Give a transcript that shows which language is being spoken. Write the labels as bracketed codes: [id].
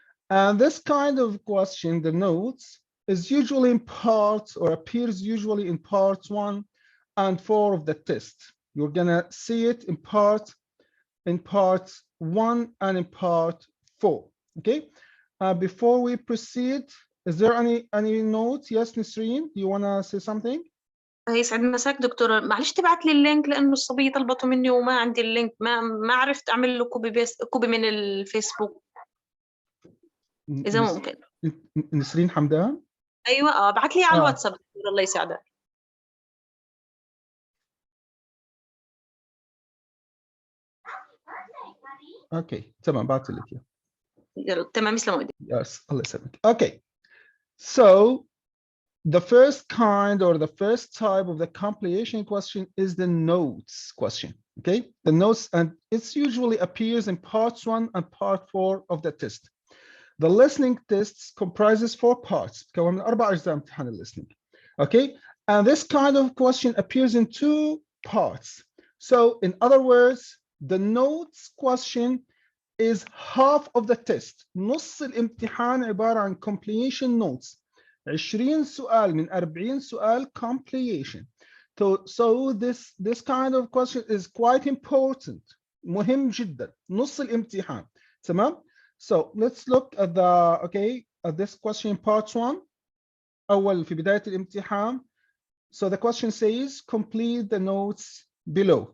[en] And this kind of question, the notes, is usually in parts, or appears usually in parts 1 and 4 of the test. You're gonna see it in parts 1 and in part 4. Okay, before we proceed, is there any notes? Yes, Nisreen, do you wanna say something? [ar] يسعد مساك دكتور، معلش تبعت لي اللينك لانه الصبيه طلبته مني وما عندي اللينك، ما عرفت اعمل له كوبي من الفيسبوك، اذا ممكن. نسرين حمدان، ايوه ابعت لي على الواتساب دكتور، الله يسعدك. اوكي تمام، بعت لك اياه. يلا تمام، يسلموا ايديك. Yes, الله يسلمك. [en] Okay, so the first kind or the first type of the completion question is the notes question. Okay, the notes, and it usually appears in parts 1 and part 4 of the test. The listening tests comprises 4 parts. [ar] كون من 4 أجزاء امتحان listening. [en] Okay, and this kind of question appears in 2 parts. So in other words, the notes question is half of the test. [ar] نص الامتحان عبارة عن completion notes. 20 سؤال من 40 سؤال completion. [en] So this kind of question is quite important. [ar] مهم جدا. نص الامتحان. تمام. [en] So let's look at at this question part 1. [ar] أول في بداية الامتحان. [en] So the question says complete the notes below.